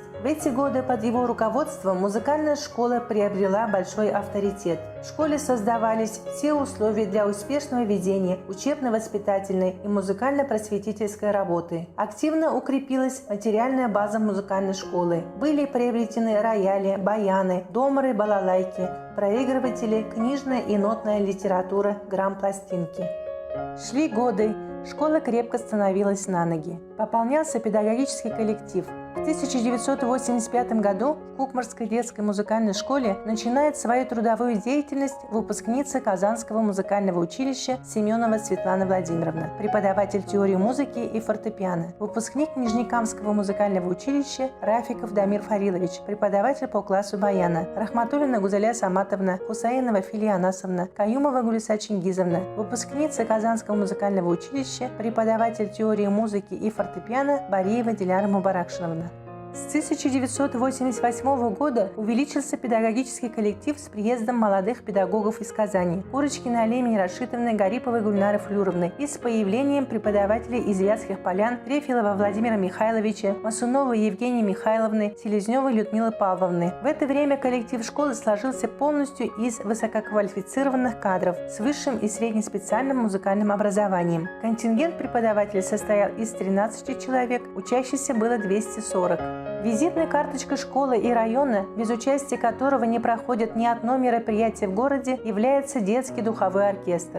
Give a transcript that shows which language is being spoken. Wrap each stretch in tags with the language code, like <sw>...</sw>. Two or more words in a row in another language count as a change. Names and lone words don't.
<ru>В эти годы под его руководством музыкальная школа приобрела большой авторитет. В школе создавались все условия для успешного ведения учебно-воспитательной и музыкально-просветительской работы. Активно укрепилась материальная база музыкальной школы. Были приобретены рояли, баяны, домры, балалайки, проигрыватели, книжная и нотная литература, грампластинки. Шли годы, школа крепко становилась на ноги. Пополнялся педагогический коллектив. В 1985 году в Кукмарской детской музыкальной школе начинает свою трудовую деятельность выпускница Казанского музыкального училища Семенова Светлана Владимировна, преподаватель теории музыки и фортепиано, выпускник Нижнекамского музыкального училища Рафиков Дамир Фарилович, преподаватель по классу баяна, Рахматуллина Гузаля Саматовна, Хусаинова Филия Анасовна, Каюмова Гулиса Чингизовна, выпускница Казанского музыкального училища, преподаватель теории музыки и фортепиано Бариева Диляра Мубаракшиновна. С 1988 года увеличился педагогический коллектив с приездом молодых педагогов из Казани – Курочкиной Алемии Рашитовны, Гариповой Гульнары Флюровны и с появлением преподавателей из Вятских Полян Трефилова Владимира Михайловича, Масуновой Евгении Михайловны, Селезневой Людмилы Павловны. В это время коллектив школы сложился полностью из высококвалифицированных кадров с высшим и среднеспециальным музыкальным образованием. Контингент преподавателей состоял из 13 человек, учащихся было 240. Визитной карточкой школы и района, без участия которого не проходит ни одно мероприятие в городе, является детский духовой оркестр.</ru>